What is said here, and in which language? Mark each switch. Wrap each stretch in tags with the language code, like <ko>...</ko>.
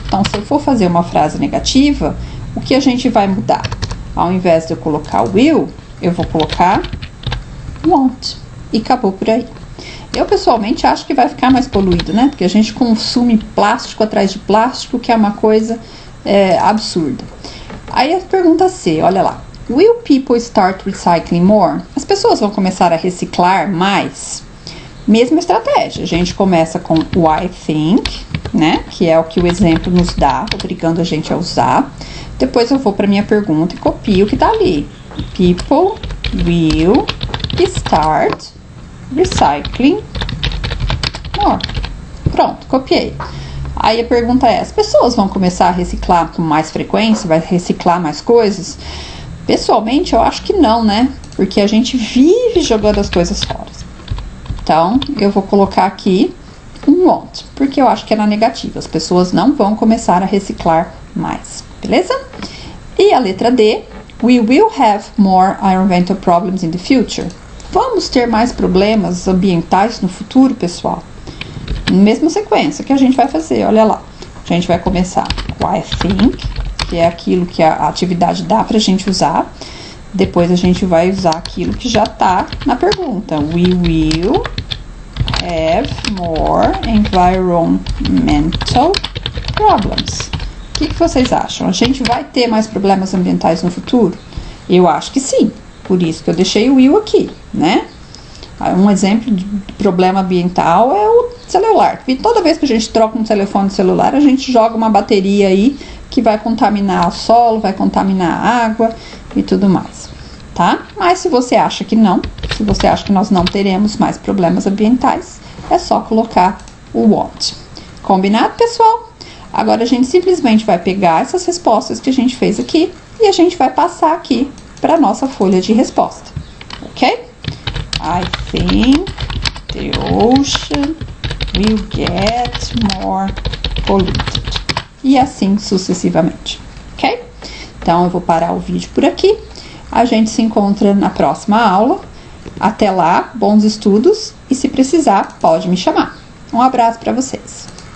<pt>Então, se eu for fazer uma frase negativa, o que a gente vai mudar? Ao invés de eu colocar will, eu vou colocar won't. E acabou por aí. Eu, pessoalmente, acho que vai ficar mais poluído, né? Porque a gente consome plástico atrás de plástico, que é uma coisa absurda. Aí a pergunta C, olha lá.</pt> <en>Will people start recycling more?</en> <pt>As pessoas vão começar a reciclar mais? Mesma estratégia. A gente começa com</pt> <en>I think,</en> <pt>né? Que é o que o exemplo nos dá, obrigando a gente a usar. Depois eu vou para minha pergunta e copio o que tá ali.</pt> <en>People will start recycling more.</en> <pt>Pronto, copiei. Aí a pergunta é, as pessoas vão começar a reciclar com mais frequência? Vai reciclar mais coisas? Pessoalmente, eu acho que não, né? Porque a gente vive jogando as coisas fora. Então, eu vou colocar aqui um won't, porque eu acho que é na negativa. As pessoas não vão começar a reciclar mais, beleza? E a letra D,</pt> <en>we will have more environmental problems in the future.</en> <pt>Vamos ter mais problemas ambientais no futuro, pessoal? Mesma sequência que a gente vai fazer, olha lá. A gente vai começar com</pt> <en>I think,</en> <pt>que é aquilo que a atividade dá pra gente usar. Depois a gente vai usar aquilo que já tá na pergunta.</pt> <en>We will have more environmental problems.</en> <pt>O que vocês acham? A gente vai ter mais problemas ambientais no futuro? Eu acho que sim. Por isso que eu deixei o will aqui, né? Um exemplo de problema ambiental é o celular. E toda vez que a gente troca um telefone celular, a gente joga uma bateria aí que vai contaminar o solo, vai contaminar a água e tudo mais, tá? Mas se você acha que não, se você acha que nós não teremos mais problemas ambientais, é só colocar o won't. Combinado, pessoal? Agora a gente simplesmente vai pegar essas respostas que a gente fez aqui e a gente vai passar aqui para nossa folha de resposta, ok?</pt> <en>I think the ocean will get more polluted.</en> <pt>E assim sucessivamente, ok? Então eu vou parar o vídeo por aqui. A gente se encontra na próxima aula. Até lá, bons estudos e se precisar, pode me chamar. Um abraço para vocês.</pt>